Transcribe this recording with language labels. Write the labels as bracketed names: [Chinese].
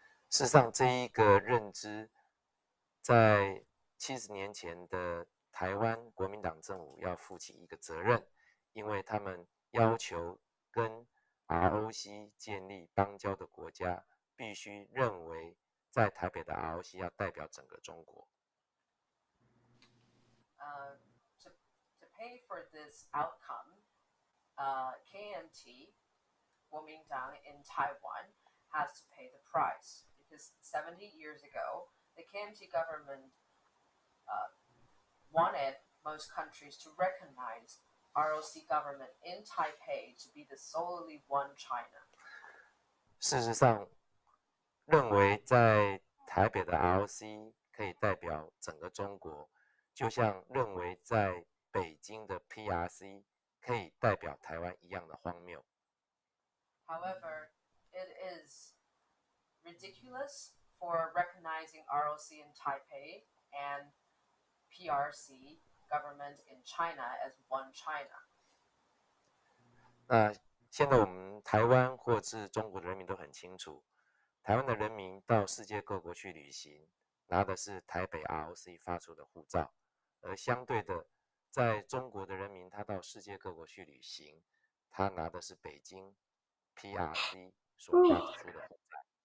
[Chinese] 事实上，这一个认知在70年前的台湾国民党政府要负起一个责任，因为他们要求跟 ROC 建立邦交的国家必须认为在台北的 ROC 要代表整个中国。 [English] To pay for this outcome, KMT, Kuomintang in Taiwan, has to pay the price because 70 years ago, the KMT government wanted most countries to recognize ROC government in Taipei to be the solely one China. [Chinese] 事实上，认为在台北的 ROC 可以代表整个中国，就像认为在北京的 PRC 可以代表台湾一样的荒谬。 [English] However, it is ridiculous for recognizing ROC in Taipei and PRC government in China as one China. [Chinese] 那现在我们台湾或是中国的人民都很清楚，台湾的人民到世界各国去旅行，拿的是台北 ROC 发出的护照，而相对的，在中国的人民他到世界各国去旅行，他拿的是北京 PRC 所发出的护照。